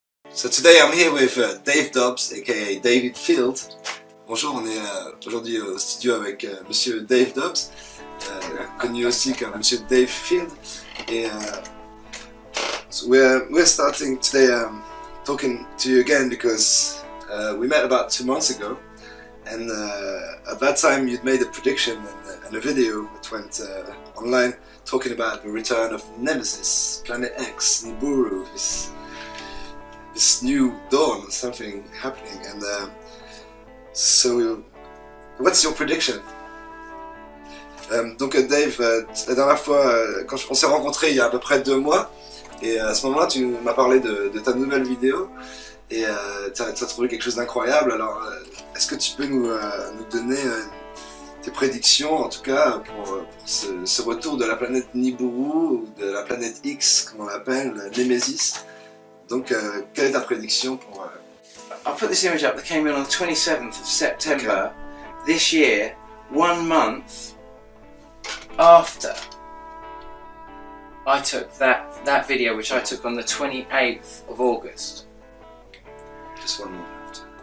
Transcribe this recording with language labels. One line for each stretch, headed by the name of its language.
English: So today I'm here with Dave Dobbs, aka David Field.
French: Bonjour, on est aujourd'hui au studio avec Monsieur Dave Dobbs, connu aussi comme Monsieur Dave Field.
English: Et so we're starting today talking to you again because we met about 2 months ago, and at that time you'd made a prediction and a video that went online talking about the return of Nemesis, Planet X, Nibiru, this new dawn, something happening. And so, what's your prediction?
French: Donc Dave, la dernière fois, quand on s'est rencontrés il y a à peu près 2 mois, et à ce moment-là, tu m'as parlé de ta nouvelle vidéo, et tu as trouvé quelque chose d'incroyable. Alors, est-ce que tu peux nous donner tes prédictions, en tout cas, pour ce retour de la planète Nibiru, ou de la planète X, comme on l'appelle, Nemesis? Donc, quelle est ta prédiction pour...
English: I put this image up that came in on the 27th of September this year, 1 month after I took that video, which I took on the 28th of August. Just 1 month after.